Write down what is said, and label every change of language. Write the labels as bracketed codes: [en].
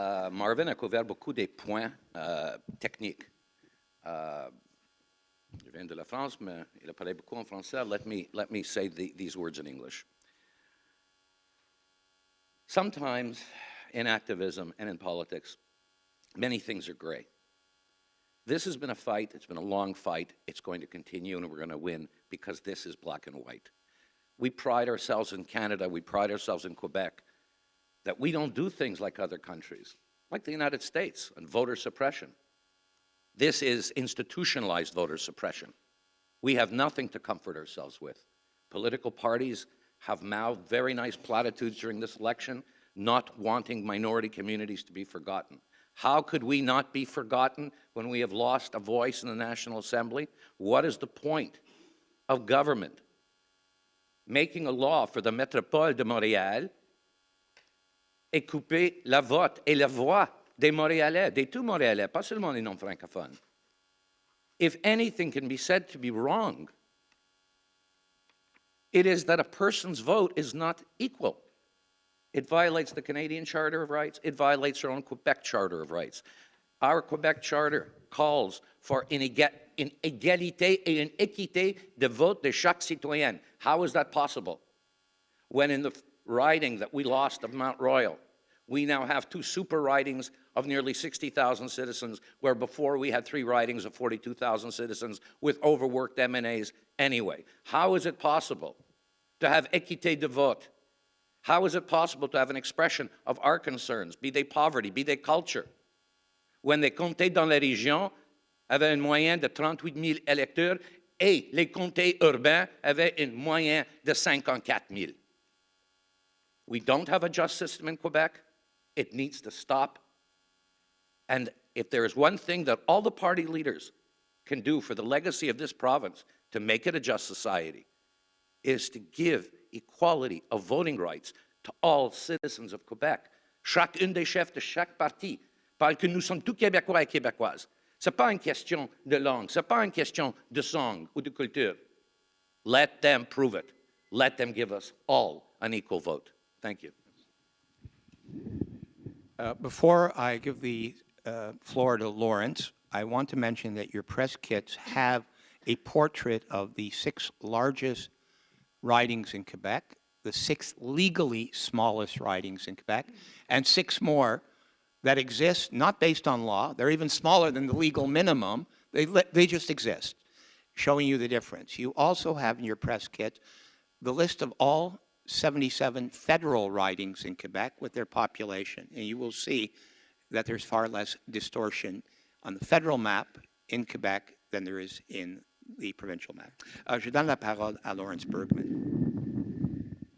[fr] Marvin a couvert beaucoup des points techniques. Je viens de la France, mais il a parlé beaucoup en français. [en] Let me say these words in English. Sometimes in activism and in politics, many things are gray. This has been a fight. It's been a long fight. It's going to continue, and we're going to win because this is black and white. We pride ourselves in Canada. We pride ourselves in Quebec that we don't do things like other countries, like the United States, and voter suppression. This is institutionalized voter suppression. We have nothing to comfort ourselves with. Political parties have mouthed very nice platitudes during this election, not wanting minority communities to be forgotten. How could we not be forgotten when we have lost a voice in the National Assembly? What is the point of government making a law for the [fr] Métropole de Montréal et couper la vote et la voix des Montréalais, des tout Montréalais, pas seulement les non-francophones? [en] If anything can be said to be wrong, it is that a person's vote is not equal. It violates the Canadian Charter of Rights. It violates our own Quebec Charter of Rights. Our Quebec Charter calls for [fr] une égalité et une équité de vote de chaque citoyen. [en] How is that possible? When in the riding that we lost of Mount Royal, we now have 2 super ridings of nearly 60,000 citizens, where before we had 3 ridings of 42,000 citizens with overworked MNAs anyway. How is it possible to have [fr] équité de vote? [en] How is it possible to have an expression of our concerns, be they poverty, be they culture, when [fr] les comtés dans la région avaient une moyenne de 38 000 électeurs et les comtés urbains avaient une moyenne de 54 000? [en] We don't have a just system in Quebec. It needs to stop. And if there is one thing that all the party leaders can do for the legacy of this province to make it a just society, is to give equality of voting rights to all citizens of Quebec. [fr] Chacune des chefs de chaque parti parle que nous sommes tous Québécois et Québécoises. Ce n'est pas une question de langue, ce n'est pas une question de sang ou de culture. [en] Let them prove it. let them give us all an equal vote. Thank you. Before I give the floor to Lawrence, I want to mention that your press kits have a portrait of the 6 largest ridings in Quebec, the 6 legally smallest ridings in Quebec, and 6 more that exist, not based on law. They're even smaller than the legal minimum. They just exist, showing you the difference. You also have in your press kit the list of all 77 federal ridings in Quebec with their population, and you will see that there's far less distortion on the federal map in Quebec than there is in the provincial map. [fr] Je donne la parole à Lawrence Bergman.